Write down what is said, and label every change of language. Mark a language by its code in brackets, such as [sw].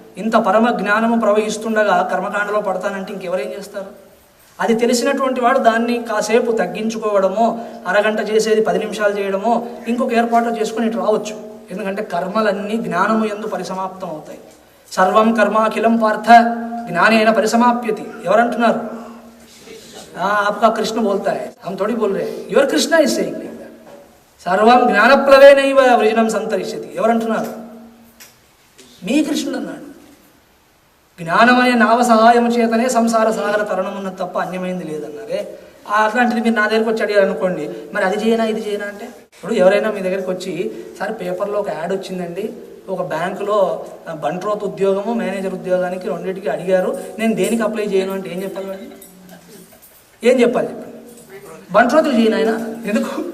[te] ఇంత పరమ జ్ఞానము ప్రవహిస్తుండగా కర్మకాండలో పడతానంటే ఇంకెవరేం చేస్తారు? అది తెలిసినటువంటి వాడు దాన్ని కాసేపు తగ్గించుకోవడమో, అరగంట చేసేది 10 నిమిషాలు చేయడమో, ఇంకొక ఏర్పాటు చేసుకుని ఇటు రావచ్చు. ఎందుకంటే కర్మలన్నీ జ్ఞానము యందు పరిసమాప్తం అవుతాయి. [sa] సర్వం కర్మాఖిలం పార్థ జ్ఞానేన పరిసమాప్యతి. [te] ఎవరంటున్నారు? [hi] आपका कृष्ण बोलता है, हम थोड़ी बोल रहे हैं. [en] your Krishna is saying [sa] సర్వం జ్ఞానప్లవేనైవ వృజనం సంతరిష్యతి. [te] ఎవరంటున్నారు? మీ కృష్ణుడు అన్నాడు. జ్ఞానం అనే నావ సహాయం చేతనే సంసార సాగర తరుణం ఉన్నది తప్ప అన్యమైంది లేదన్నారే. అట్లాంటిది మీరు నా దగ్గరికి వచ్చి అడిగారు అనుకోండి, మరి అది చేయనా ఇది చేయనా అంటే, ఇప్పుడు ఎవరైనా మీ దగ్గరికి వచ్చి, సార్ పేపర్లో ఒక యాడ్ వచ్చిందండి, ఒక బ్యాంకులో బంట్రోత్ ఉద్యోగము మేనేజర్ ఉద్యోగానికి రెండింటికి అడిగారు, నేను దేనికి అప్లై చేయను అంటే ఏం చెప్పాలి? ఏం చెప్పాలి చెప్పండి? బంట్రోతులు చేయను ఆయన. ఎందుకు?